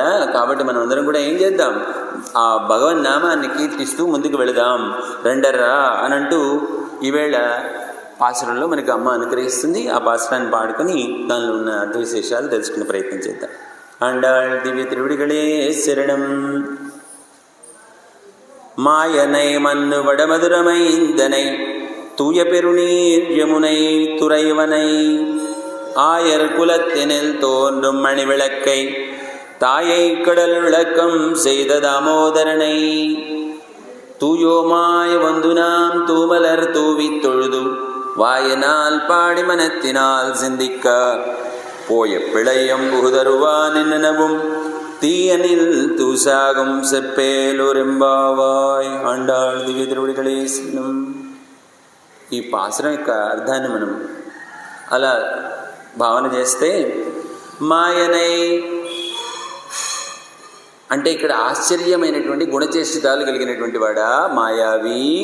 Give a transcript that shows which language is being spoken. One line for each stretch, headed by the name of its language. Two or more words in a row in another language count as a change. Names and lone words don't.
Telugu: కాబట్టి మనం అందరం కూడా ఏం చేద్దాం? ఆ భగవన్ నామాన్ని కీర్తిస్తూ ముందుకు వెళదాం రండర్రా అని అంటూ ఈవేళ పాసురంలో మనకు అమ్మ అనుగ్రహిస్తుంది. ఆ పాసురాన్ని పాడుకొని దానిలో ఉన్న అర్థ విశేషాలు తెలుసుకునే ప్రయత్నం చేద్దాం.
Tamil: ஆண்டாள் திவ்ய திருவடிகளே சரணம். மாயனை மண்ணு வடமதுரமைந்தனை தூய பெருநீர் யமுனை துறைவனை ஆயர் குலத்தினில் தோன்றும் மணிவிளக்கை தாயை கடல் விளக்கம் செய்த தாமோதரனை தூயோமாய் வந்து நாம் தூமலர் தூவித் தொழுது வாயினால் பாடி மனத்தினால் சிந்திக்க போய பிழையம் புகுதருவான் என்னவும் தீயனில் தூசாகும் செப்பேலొరెంబావాయ్. ஆண்டாள் திவ்ய திருவடிகளே சரணம்.
Telugu: ఈ పాసురం యొక్క అర్థాన్ని మనం అలా భావన చేస్తే, మాయనై అంటే ఇక్కడ ఆశ్చర్యమైనటువంటి గుణచేష్టితాలు కలిగినటువంటి వాడా మాయావి.